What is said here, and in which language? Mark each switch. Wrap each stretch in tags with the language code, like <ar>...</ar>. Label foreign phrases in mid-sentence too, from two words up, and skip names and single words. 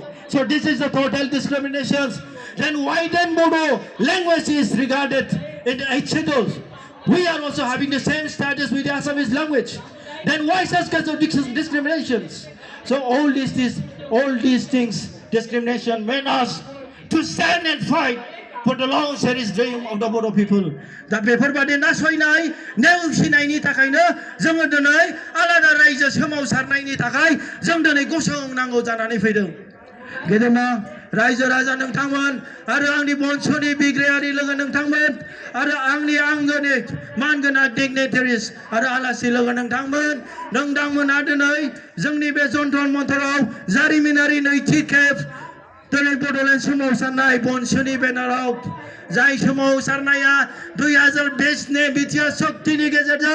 <en>So this is the total discrimination. Then why then Bodo language is regarded in the 8th schedule? We are also having the same status with the Assamese language. Then why such kinds of discriminations? So all these things, discrimination, made us to stand and fight for the long cherished dream of the Bodo people.</en> <brx>दा बेफोरबादि नासयनाय नेवसिनायनि थाखायनो जोङो दिनै आलादा रायजो सोमावसारनायनि थाखाय जों दिनै गसंनांगौ जानानै फैदों. गेदेमा रायजो राजा नोंथांमोन आरो आंनि बंशनि बिग्रायारि लोगो नोंथांमोन आरो आंनि आंगोनि मानगोनां डिगनिटारिस आरो आलासि लोगो नोंथांमोना दिनै जोंनि बे जन्तर मन्तराव जारिमिनारि नैथि खेब दिनै बड'लेण्ड सोमावसारनाय बनसोनि बेनाराव जाय सोमावसारनाया 2020नि बिटिआर शक्तिनि गेजेरजों</brx>